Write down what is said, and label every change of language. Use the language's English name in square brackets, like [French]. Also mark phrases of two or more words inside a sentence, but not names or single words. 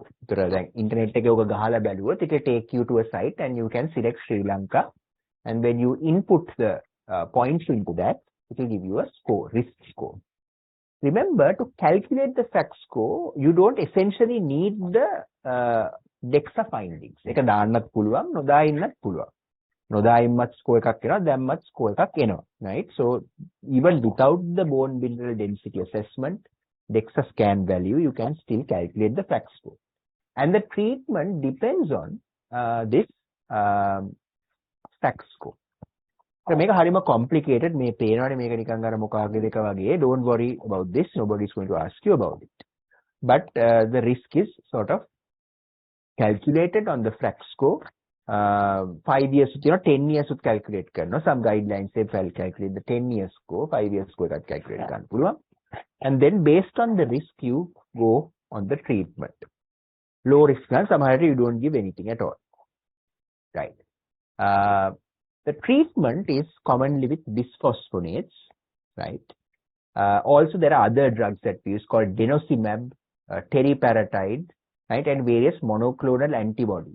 [English] The internet it will take you to a site and you can select Sri Lanka. And when you input the points into that, it will give you a score, risk score. Remember, to calculate the FRAX score, you don't essentially need the DEXA findings. [Sinhala] එක දාන්නත් පුළුවන්, නොදා ඉන්නත් පුළුවන්. නොදා ඉන්නත් score එකක් එනවා, දැම්මත් score එකක් එනවා, [English] right? So even without the bone mineral density assessment, DEXA scan value, you can still calculate the FRAX score. And the treatment depends on this FRAX score. [Sinhala] So මේක හරිම complicated. මේ පේනවනේ මේක නිකන් අර මොකාගේ දෙක වගේ. [English] Don't worry about this. Nobody is going to ask you about it. But the risk is sort of calculated on the FRAX score. 5 years, 10 years would calculate කරනවා. Some guidelines say calculate the 10 years score, 5 years score [Sinhala] එකත් calculate කරන්න පුළුවන්. [English] And then based on the risk, you go on the treatment. Low risk [Sinhala] නම් සමහරට [English] you don't give anything at all. Right. The treatment is commonly with bisphosphonates, right? Also, there are other drugs that we use called denosumab, teriparatide, right? And various monoclonal antibodies.